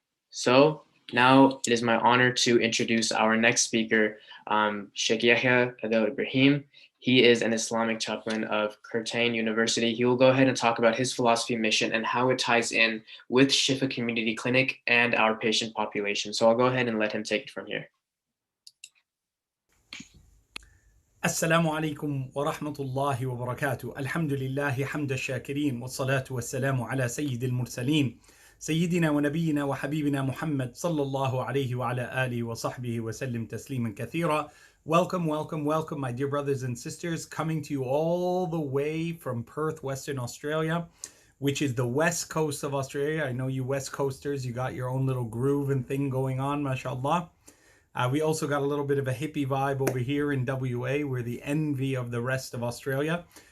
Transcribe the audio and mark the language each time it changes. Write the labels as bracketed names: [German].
[English] So now it is my honor to introduce our next speaker, Sheikh Yahya Adel Ibrahim. He is an Islamic chaplain of Curtin University. He will go ahead and talk about his philosophy, mission, and how it ties in with Shifa Community Clinic and our patient population. So I'll go ahead and let him take it from here. [Arabic] السلام عليكم ورحمة الله وبركاته. الحمد لله حمد الشاكرين والصلاة والسلام على سيد المرسلين سيدنا ونبينا وحبيبنا محمد صلى الله عليه وعلى آله وصحبه وسلم تسليما كثيرا. [English] Welcome, welcome, welcome, my dear brothers and sisters, coming to you all the way from Perth, Western Australia, which is the west coast of Australia. I know you west coasters, you got your own little groove and thing going on, mashallah. We also got a little bit of a hippie vibe over here in WA. We're the envy of the rest of Australia.